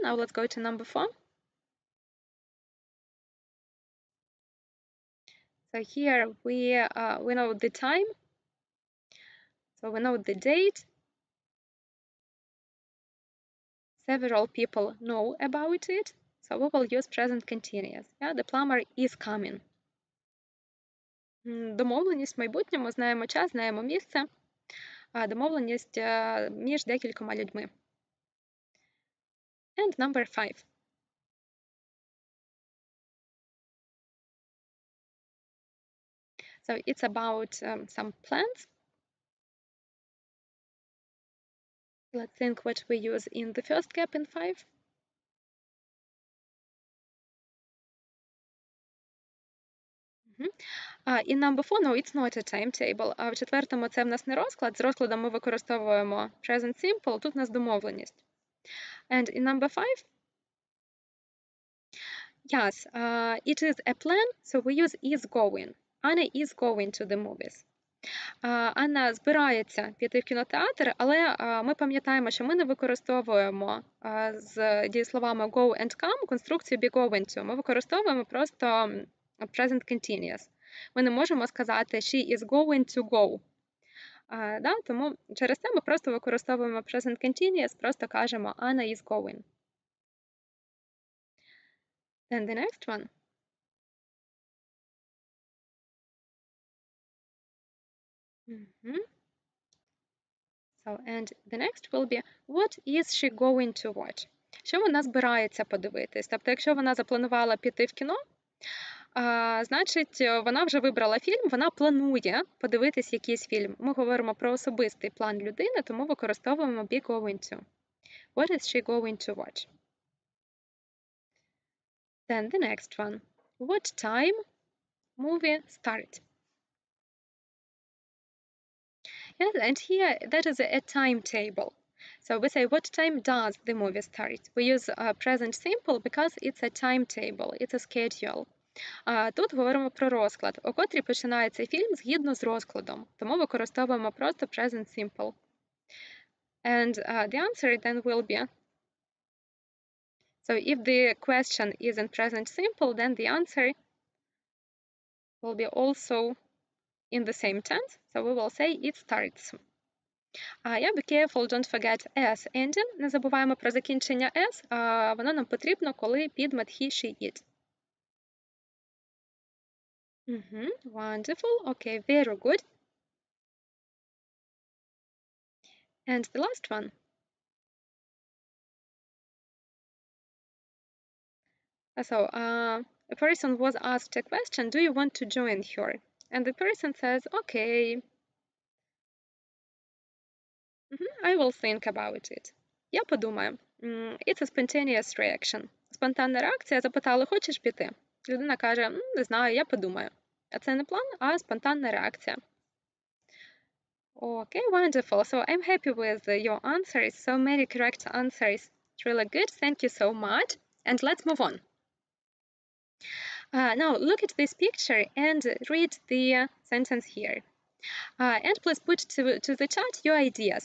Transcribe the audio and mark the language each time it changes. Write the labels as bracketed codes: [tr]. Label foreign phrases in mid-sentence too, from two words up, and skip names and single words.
[en] Now let's go to number 4. So here we know the time. So we know the date, several people know about it, so we will use present continuous. Yeah, the plumber is coming. [uk] Домовленість в майбутньому, знаємо час, знаємо місце. Домовленість між декількома людьми. [en] And number 5. So it's about some plans. Let's think what we use in the first gap in 5. In number 4, no, it's not a timetable. [uk] А в четвертому це в нас не розклад. З розкладом ми використовуємо [en] present simple, [uk] тут у нас домовленість. [en] And in number 5, yes, it is a plan, so we use is going. Anna is going to the movies. [uk] Анна збирається піти в кінотеатр, але ми пам'ятаємо, що ми не використовуємо з дієсловами [en] go and come [uk] конструкцію [en] be going to. [uk] Ми використовуємо просто [en] present continuous. [uk] Ми не можемо сказати [en] she is going to go. [uk] Тому через це ми просто використовуємо [en] present continuous, [uk] просто кажемо [en] Anna is going. Then the next one. So, and the next will be, what is she going to watch? [uk] Що вона збирається подивитись? Тобто, якщо вона запланувала піти в кіно, значить, вона вже вибрала фільм, вона планує подивитись якийсь фільм. Ми говоримо про особистий план людини, тому використовуємо [en] be going to. What is she going to watch? Then the next one. What time movie start? Yes, and here that is a timetable. So we say, what time does the movie start? We use present simple because it's a timetable, it's a schedule. [uk] Тут говоримо про розклад, у котрій починається фільм згідно з розкладом. Тому використовуємо просто [en] present simple. And the answer then will be, so if the question is in present simple, then the answer will be also in the same tense. So we will say it starts. Yeah, be careful, don't forget S ending. [uk] Не забуваємо про закінчення S. Воно нам потрібно, коли підмет [en] he, she, it. [uk] Wonderful. [en] Okay, very good. And the last one. So, a person was asked a question, do you want to join her? And the person says, okay. I will think about it. [uk] Я подумаю. [en] It's a spontaneous reaction. [uk] Спонтанна реакція, запитали, хочеш піти? Людина каже, не знаю, я подумаю. А це не план, а спонтанна реакція. [en] Okay, wonderful. So I'm happy with your answers. So many correct answers. It's really good. Thank you so much. And let's move on. Now look at this picture and read the sentence here. And please put to the chat your ideas.